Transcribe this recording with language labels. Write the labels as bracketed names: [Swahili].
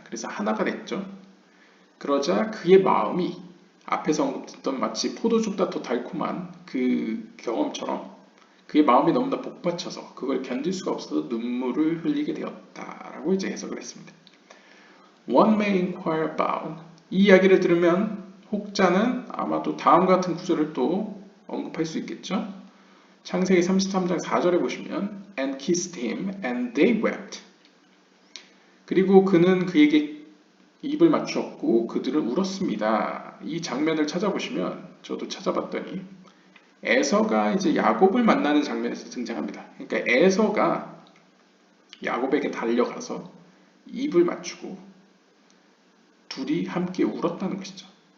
[Korean] 그래서 하나가 됐죠. 그러자 그의 마음이 앞에서 언급했던 마치 포도주보다 더 달콤한 그 경험처럼 그의 마음이 너무나 복받쳐서 그걸 견딜 수가 없어서 눈물을 흘리게 되었다라고 이제 해석을 했습니다. [English] One may inquire about [Korean] 이 이야기를 들으면 혹자는 아마도 다음 같은 구절을 또 언급할 수 있겠죠. 창세기 33장 4절에 보시면 [English] And kissed him and they wept. [Korean] 그리고 그는 그에게 입을 맞추었고 그들은 울었습니다. 이 장면을 찾아보시면 저도 찾아봤더니 에서가 이제 야곱을 만나는 장면에서 등장합니다. 그러니까 에서가 야곱에게 달려가서 입을 맞추고 둘이 함께 울었다는 것이죠.